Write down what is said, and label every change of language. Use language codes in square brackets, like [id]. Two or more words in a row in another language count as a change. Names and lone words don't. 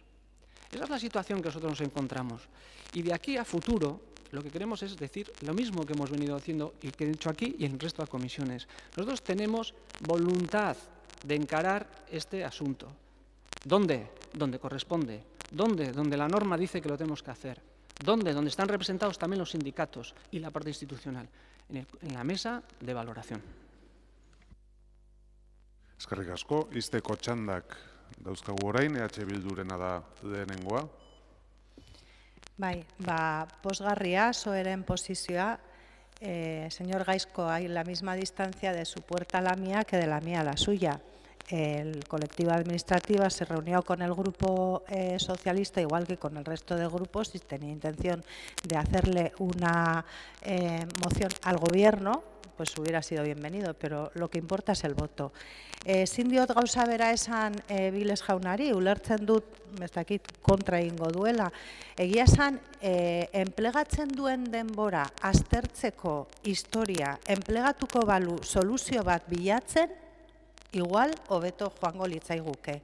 [es] Esa es la situación que nosotros nos encontramos. Y de aquí a futuro, lo que queremos es decir lo mismo que hemos venido haciendo y que he dicho aquí y en el resto de comisiones. Nosotros tenemos voluntad de encarar este asunto. ¿Dónde? Donde corresponde. ¿Dónde? Donde la norma dice que lo tenemos que hacer. ¿Dónde? Donde están representados también los sindicatos y la parte institucional. En la mesa de valoración. [eu] Eskerrik asko, izteko txandak dauzkagu orain, EH Bildurena da lehenengoa. Bai, pozgarria, soeren posizioa, [es] señor Gaizko, hay la misma distancia de su puerta a la mía que de la mía a la suya. el colectivo administrativo se reunió con el grupo socialista, igual que con el resto de grupos, y tenía intención de hacerle una moción al Gobierno, pues hubiera sido bienvenido, pero lo que importa es el voto. [eu] Ezin diot gauza bera esan Viles jaunari, ulertzen dut, ez dakit kontra egingo duela, egia esan enplegatzen duen denbora aztertzeko historia, enplegatuko balu soluzio bat bilatzen, igual hobeto joango litzaiguke.